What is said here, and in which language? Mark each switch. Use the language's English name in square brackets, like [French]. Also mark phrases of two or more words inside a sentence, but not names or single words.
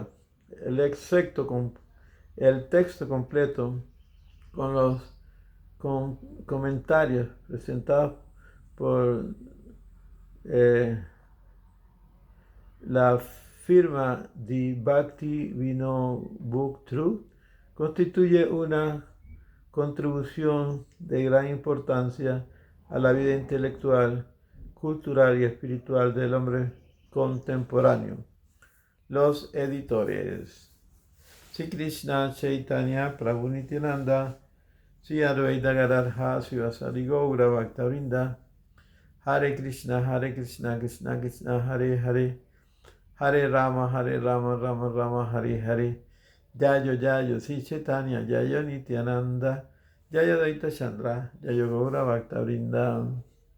[Spanish] El, el texto completo con los comentarios presentados por eh, la firma di Bhakti Vino Book True constituye una contribución de gran importancia a la vida intelectual, cultural y espiritual del hombre contemporáneo. Los editores: [Sanskrit] Sri Krishna Chaitanya Prabhu Nityananda, Sri Advaita Gadadhara Srivasadi Gaura Bhaktavinda, Hare Krishna, Krishna Krishna, Hare Hare, Hare Rama, Rama Rama, Hare Hare, Jayo, Sri Chaitanya, Jayo Nityananda, Jayo Daita Chandra, Jayo Gaura Bhaktavinda.